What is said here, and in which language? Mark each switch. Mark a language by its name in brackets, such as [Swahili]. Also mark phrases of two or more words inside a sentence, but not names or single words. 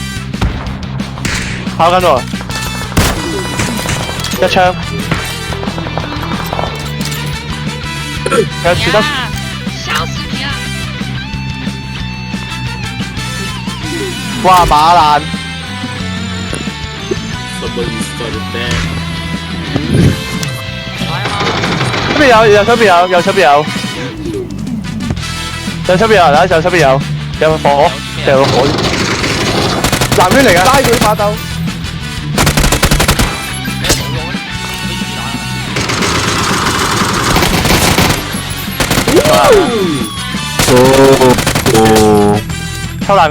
[Cantonese] 跑緊喎，一槍，有住得，笑死你啊！哇馬爛， [English] somebody started bad。 [Cantonese] 左邊有，右手邊有，右手邊有，右手邊有，嗱，右手邊有，有火，掉個火，藍圈嚟㗎，拉佢馬鬥。抽爛佢，